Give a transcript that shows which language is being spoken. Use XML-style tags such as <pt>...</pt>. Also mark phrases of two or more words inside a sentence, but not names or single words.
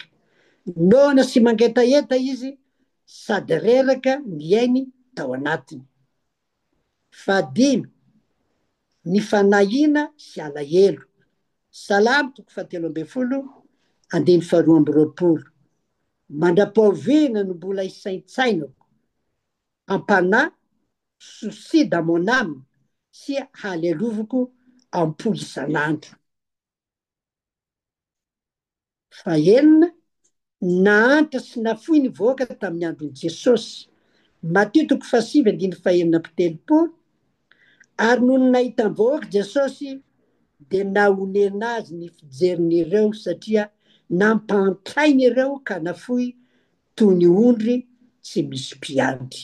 <mg>Noana sy mangetaheta izy sady reraka miainy tao anatiny. 5, ny fanahina sy alahelo. Salamo 7:12, mandrapaovina no mbola isaintsainako, ampanahy</mg> <fr>souci dans mon âme</fr> <mg>sy halelovako ampo isan'andro. 6, nahantra sy nafoy ny voaka tamin'ny andron'i Jesosy. Matthieu 7:17, ary noho nahita ny voaka Jesosy de nahonena azy ny fijerin'ireo satria nampantrainy ireo ka nafoy toy ny ondry tsy misy mpiandry.</mg>